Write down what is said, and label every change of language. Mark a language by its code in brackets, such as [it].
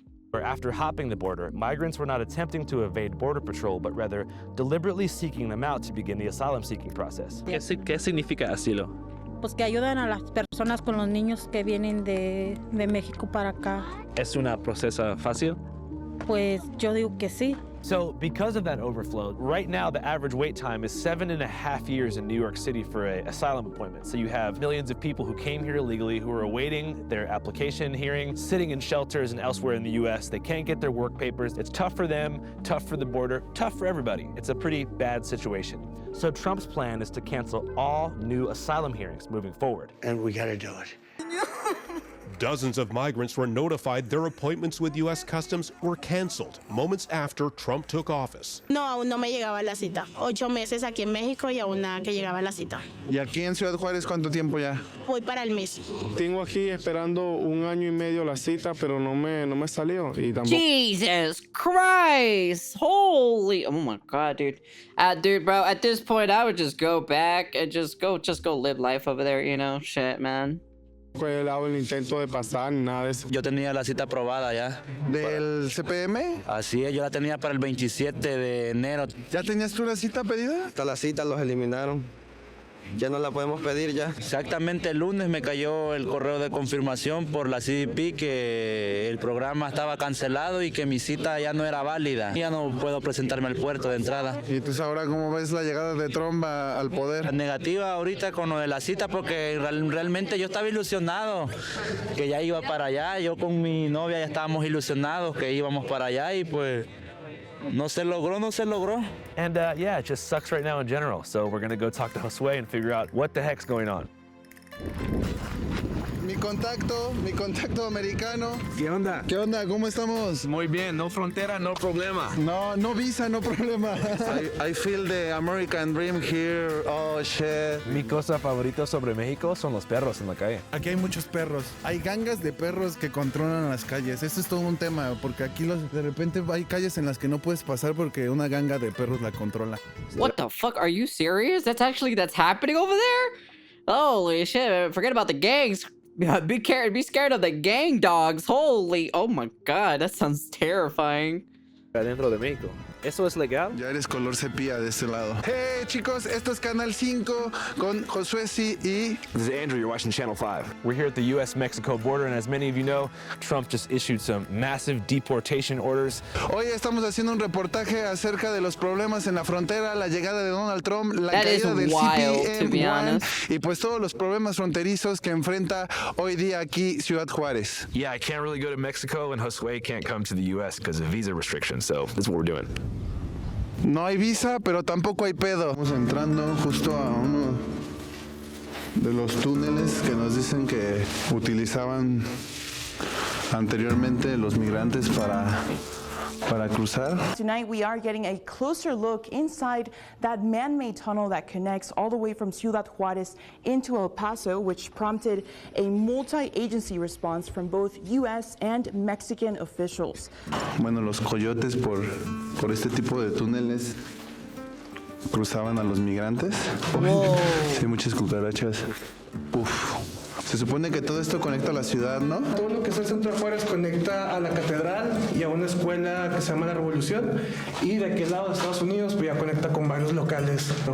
[en] Where after hopping the border, migrants were not attempting to evade Border Patrol, but rather deliberately seeking them out to begin the asylum-seeking process. [es] ¿Qué significa asilo? Pues que ayudan a las personas con los niños que vienen de México para acá. ¿Es un proceso fácil? Pues yo digo que sí. [en] So because of that overflow, right now the average wait time is 7.5 years in New York City for an asylum appointment. So you have millions of people who came here illegally who are awaiting their application hearing, sitting in shelters and elsewhere in the US. They can't get their work papers. It's tough for them, tough for the border, tough for everybody. It's a pretty bad situation. So Trump's plan is to cancel all new asylum hearings moving forward. And we gotta do it. Dozens of migrants were notified their appointments with U.S. Customs were canceled moments after Trump took office. [es] No, aún no me llegaba la cita. 8 meses aquí en México y aún nada que llegaba la cita. ¿Y aquí en Ciudad Juárez cuánto tiempo ya? Voy para el mes. Tengo aquí esperando 1 año y medio la cita, pero no me salió. Y tampoco... [en] Jesus Christ! Holy! Oh my God, dude. Dude, bro, at this point, I would just go back and just go live life over there, you know? Shit, man. [es] Fue dado el intento de pasar, nada de eso. Yo tenía la cita aprobada ya. ¿Del CPM? Así es, yo la tenía para el 27 de enero. ¿Ya tenías tú la cita pedida? Hasta la cita los eliminaron. Ya no la podemos pedir ya. Exactamente el lunes me cayó el correo de confirmación por la CBP que el programa estaba cancelado y que mi cita ya no era válida. Ya no puedo presentarme al puerto de entrada. ¿Y tú ahora cómo ves la llegada de Trump al poder? Negativa ahorita con lo de la cita porque realmente yo estaba ilusionado que ya iba para allá. Yo con mi novia ya estábamos ilusionados que íbamos para allá y pues... No se logró. [en] And yeah, it just sucks right now in general. So we're gonna go talk to Josué and figure out what the heck's going on. [es] Mi contacto americano. ¿Qué onda? ¿Qué onda? ¿Cómo estamos? Muy bien, no frontera, no problema. No visa, no problema. [en] I feel the American dream here. Oh, shit. [es] Mi cosa favorita sobre México son los perros en la calle. Aquí hay muchos perros. Hay gangas de perros que controlan las calles. Esto es todo un tema, porque aquí de repente hay calles en las que no puedes pasar porque una ganga de perros la controla. [en] What the fuck? Are you serious? That's happening over there? Holy shit, forget about the gangs. Be scared of the gang dogs. Holy, oh my God, that sounds terrifying. [es] Adentro de México. ¿Eso es legal? Ya eres color sepia de este lado. Hey chicos, esto es Canal 5 con Josué y... [en] This is Andrew, you're watching Channel 5. We're here at the US-Mexico border, and as many of you know, Trump just issued some massive deportation orders. [es] Hoy estamos haciendo un reportaje acerca de los problemas en la frontera, la llegada de Donald Trump, la caída del CPM-1 y pues todos los problemas fronterizos que enfrenta hoy día aquí Ciudad Juárez. [en] Yeah, I can't really go to Mexico, and Josué can't come to the US because of visa restrictions, so this is what we're doing. [es] No hay visa, pero tampoco hay pedo. Estamos entrando justo a uno de los túneles que nos dicen que utilizaban anteriormente los migrantes para para cruzar. [en] Tonight we are getting a closer look inside that man-made tunnel that connects all the way from Ciudad Juarez into El Paso, which prompted a multi-agency response from both U.S. and Mexican officials. [es] Bueno, los coyotes por este tipo de túneles cruzaban a los migrantes. Sí, hay muchas cucarachas. Uf. Se supone que todo esto conecta a la ciudad, ¿no? Todo lo que es el centro de Juárez conecta a la catedral y a una escuela que se llama La Revolución, y de aquel lado de Estados Unidos pues ya conecta con varios locales.